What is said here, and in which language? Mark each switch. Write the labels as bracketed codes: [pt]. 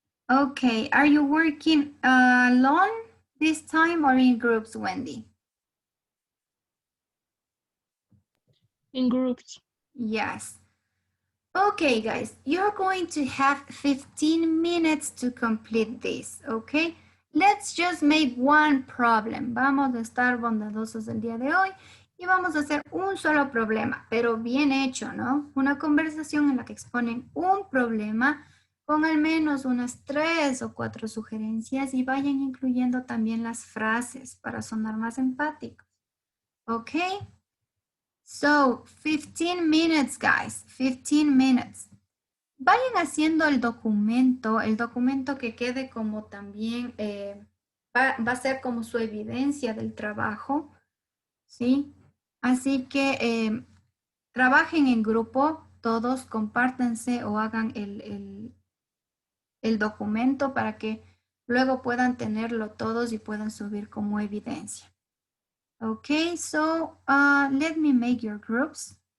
[en] Okay, are you working alone this time or in groups, Wendy? In groups. Yes. Okay, guys, you're going to have 15 minutes to complete this, okay? Let's just make one problem. [es] Vamos a estar bondadosos el día de hoy y vamos a hacer un solo problema, pero bien hecho, ¿no? Una conversación en la que exponen un problema con al menos unas 3 o 4 sugerencias y vayan incluyendo también las frases para sonar más empáticos. ¿Ok? [en] So, 15 minutes, guys. 15 minutes. [es] Vayan haciendo el documento que quede como también, va a ser como su evidencia del trabajo, ¿sí? Así que trabajen en grupo, todos compártanse o hagan el documento para que luego puedan tenerlo todos y puedan subir como evidencia. [en] Okay, so let me make your groups.